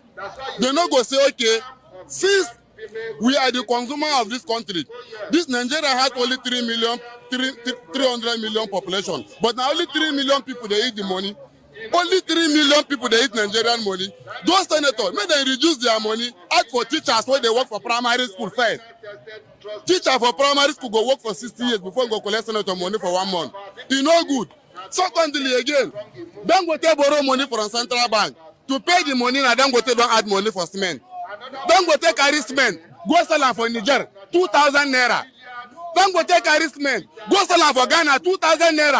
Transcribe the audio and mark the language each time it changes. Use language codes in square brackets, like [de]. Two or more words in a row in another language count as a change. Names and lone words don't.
[pcm] They not go say, okay, since we are the consumer of this country, this Nigeria has only 300 million population, but now only 3 million people they eat the money. Only 3 million people they eat Nigerian money. Those senators, may they reduce their money, ask for teachers when they work for primary school first. Teacher for primary school go work for 60 years before you go collect senator money for 1 month. It's no good. Secondly again, Dangote borrow money from central bank. To pay the money, now Dangote don't add money for cement. Dangote carry cement, go sell am for Niger, 2,000 naira. Dangote carry cement, go sell am for Ghana, 2,000 naira.